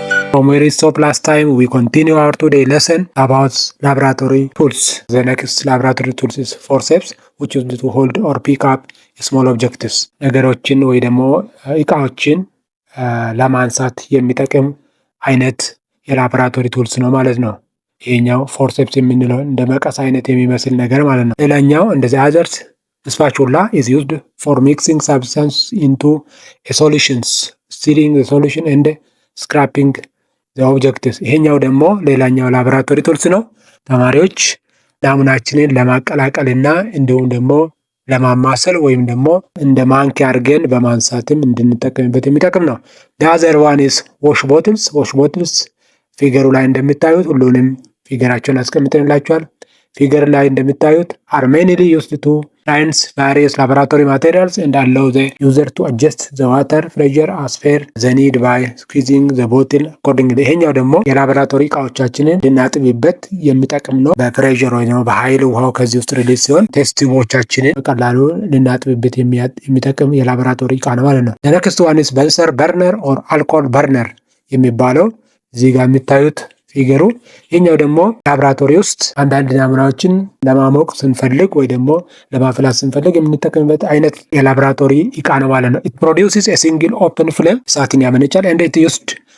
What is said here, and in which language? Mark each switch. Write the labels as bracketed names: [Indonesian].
[English] From where we stopped last time, we continue our today lesson about laboratory tools. The next laboratory tools is forceps, which is to hold or pick up small objectives. [Amharic] ነገሮችን ወይ ደግሞ እቃዎችን ለማንሳት የሚጠቅም አይነት የላቦራቶሪ ቱልስ ነው ማለት ነው። ይሄኛው ፎርሴፕስ የምንለው እንደ መቀስ አይነት የሚመስል ነገር ማለት ነው። ሌላኛው እንደዚህ አዘርስ [English] spatula is used for mixing substance into a solutions, stirring the solution and scraping the objectives. [Amharic] ይሄኛው ደግሞ ሌላኛው ላቦራቶሪ ቱልስ ነው። ተማሪዎች ናሙናችንን ለማቀላቀልና እንዲሁም ደግሞ ለማማሰል ወይም ደግሞ እንደ ማንኪያ አድርገን በማንሳትም እንድንጠቀምበት የሚጠቅም ነው። [English] the other one is wash bottles. wash bottles [Amharic] ፊገሩ ላይ እንደምታዩት ሁሉንም ፊገራቸውን አስቀምጠንላችኋል። ፊገር ላይ እንደምታዩት [English] are mainly used to rinse various laboratory materials and allow the user to adjust the water pressure as per the need by squeezing the bottle accordingly. [Amharic] ይሄኛው ደግሞ የላቦራቶሪ እቃዎቻችንን ልናጥብበት የሚጠቅም ነው። በፕሬሸር ወይ ደግሞ በኃይል ውሃው ከዚህ ውስጥ ሪሊዝ ሲሆን ቴስት ቲዩቦቻችንን በቀላሉ ልናጥብበት የሚጠቅም የላቦራቶሪ እቃ ነው ማለት ነው። [English] the next one is Bunsen burner or alcohol burner [Amharic] የሚባለው እዚህ ጋር የሚታዩት ፊገሩ። ይህኛው ደግሞ ላቦራቶሪ ውስጥ አንዳንድ ናሙናዎችን ለማሞቅ ስንፈልግ ወይ ደግሞ ለማፍላት ስንፈልግ የምንጠቀምበት አይነት የላቦራቶሪ እቃ ነው ማለት ነው። [English] it produces a single open flame [Amharic] እሳትን ያመነጫል [English] and it used